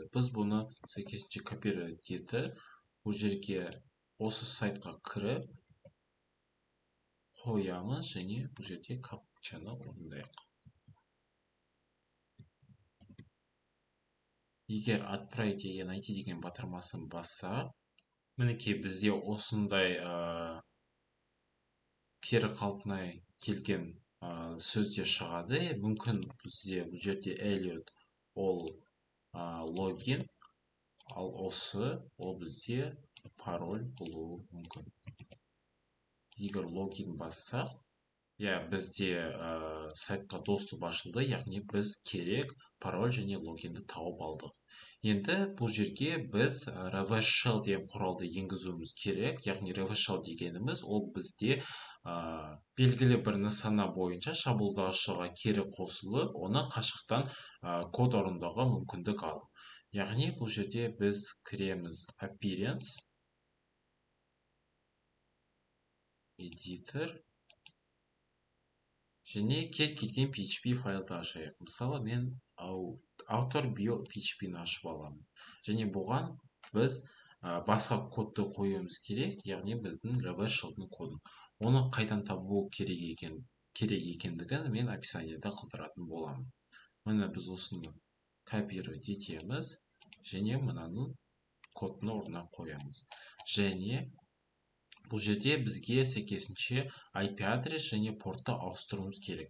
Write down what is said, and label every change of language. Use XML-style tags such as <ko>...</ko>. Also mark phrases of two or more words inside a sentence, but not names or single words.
<kk>Біз бұны сәйкесінше копировать етіп, бұл жерге осы сайтқа кіріп қоямыз, және бұл жерде капчаны орындайық. Егер</kk> <ru>отправить и найти</ru> <kk>деген батырмасын бассақ, мінекей бізде осындай кері қалпына келген сөзде шығады. Мүмкін бізде бұл жерде Elliot ол логин, ал осы ол бізде пароль болуы мүмкін. Егер логин бассақ, бізде сайтқа доступ ашылды, яғни біз керек пароль және логинді тауып алдық. Енді бұл жерге біз</kk> <en>reverse shell</en> <kk>деген құралды енгізуіміз керек. Яғни</kk> <en>reverse shell</en> <kk>дегеніміз ол бізде белгілі бір нысана бойынша шабуылдаушыға кері қосылып, оны қашықтан код орындауға мүмкіндік алу. Яғни бұл жерде біз кіреміз</kk> <en>appearance, editor,</en> <kk>және кез келген PHP файлды ашайық. Мысалы, мен</kk> <en>author bio PHP-</en> <kk>ні ашып аламын. Және бұған біз басқа кодты қоюымыз керек, яғни біздің</kk> <en>reverse shell-</en> <kk>дің кодын. Оны қайдан табу керек екендігін мен описаниеда қалдыратын боламын. Міне біз осыны копировать етеміз, және мынаның кодын орнына қоямыз. Және бұл жерде бізге сәйкесінше IP адрес және портты ауыстыруымыз керек.</kk>